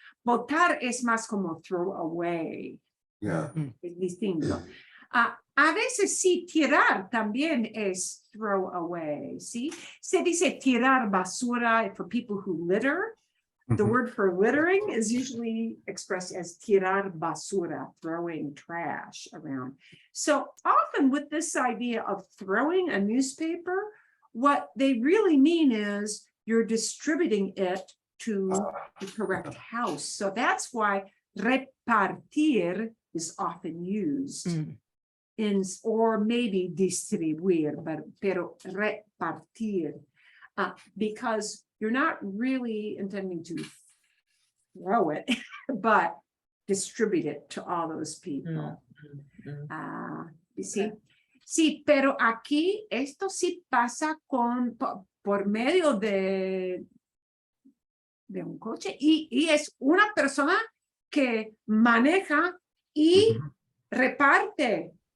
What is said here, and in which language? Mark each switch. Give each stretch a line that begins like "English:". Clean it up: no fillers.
Spanish: Botar es más como
English: throw away. Yeah.
Spanish: Es distinto. A veces sí, tirar también es
English: throw away,
Spanish: ¿sí? Se dice tirar basura
English: for people who litter, The Mhm. word for littering is usually expressed as
Spanish: tirar basura,
English: throwing trash around. So often with this idea of throwing a newspaper, what they really mean is you're distributing it to the correct house. So that's why repartir is often used in, or maybe distribuir,
Spanish: pero repartir,
English: because you're not really intending to throw it, but distribute it to all those people. You see?
Spanish: Sí, pero aquí esto sí pasa por medio de un coche y es una persona que maneja y reparte